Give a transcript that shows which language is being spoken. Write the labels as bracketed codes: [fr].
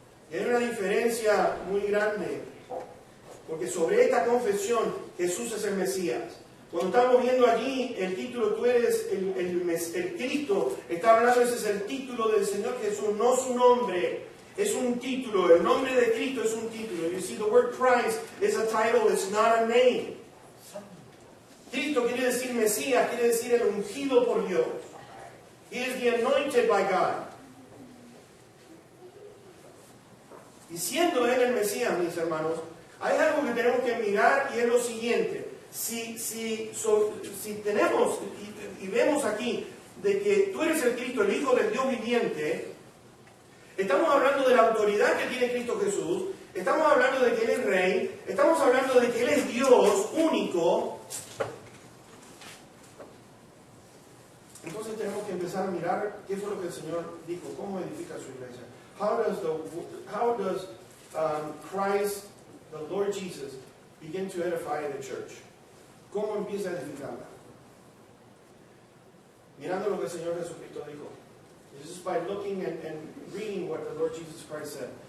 [es] Y hay una diferencia muy grande, porque sobre esta confesión Jesús es el Mesías. Cuando estamos viendo allí el título, tú eres el Cristo, está hablando, ese es el título del Señor Jesús, no su nombre, es un título, el nombre de Cristo es un título. [en] You see, the word Christ is a title, it's not a name. [es] Cristo quiere decir Mesías, quiere decir el ungido por Dios. [en] He is the anointed by God. [es] Y siendo Él el Mesías, mis hermanos, hay algo que tenemos que mirar y es lo siguiente. Si tenemos y vemos aquí de que tú eres el Cristo, el Hijo del Dios viviente, estamos hablando de la autoridad que tiene Cristo Jesús, estamos hablando de que Él es Rey, estamos hablando de que Él es Dios único. Entonces tenemos que empezar a mirar qué fue lo que el Señor dijo, cómo edifica su iglesia. [en] How does Christ, the Lord Jesus, begin to edify the church? [es] ¿Cómo empieza a edificarla? Mirando lo que el Señor Jesucristo dijo. [en] This is by looking and reading what the Lord Jesus Christ said.